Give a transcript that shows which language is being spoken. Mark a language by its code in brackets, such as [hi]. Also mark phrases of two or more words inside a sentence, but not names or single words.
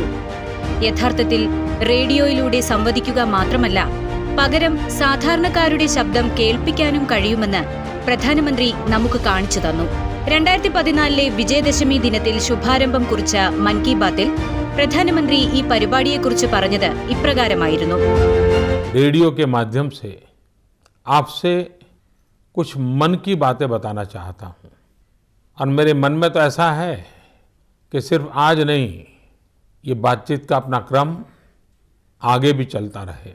[ml] യഥാർത്ഥത്തിൽ റേഡിയോയിലൂടെ സംവദിക്കുക മാത്രമല്ല, പകരം സാധാരണക്കാരുടെ ശബ്ദം കേൾപ്പിക്കാനും കഴിയുമെന്ന് പ്രധാനമന്ത്രി നമുക്ക് കാണിച്ചു തന്നു. 2014 വിജയദശമി ദിനത്തിൽ ശുഭാരംഭം കുറിച്ച മൻ കി ബാത്തിൽ പ്രധാനമന്ത്രി ഈ പരിപാടിയെക്കുറിച്ച് പറഞ്ഞത് ഇപ്രകാരമായിരുന്നു. [hi] रेडियो के माध्यम से आपसे कुछ मन की बातें बताना चाहता हूँ और मेरे मन में तो ऐसा है कि सिर्फ आज नहीं, ये बातचीत का अपना क्रम आगे भी चलता रहे.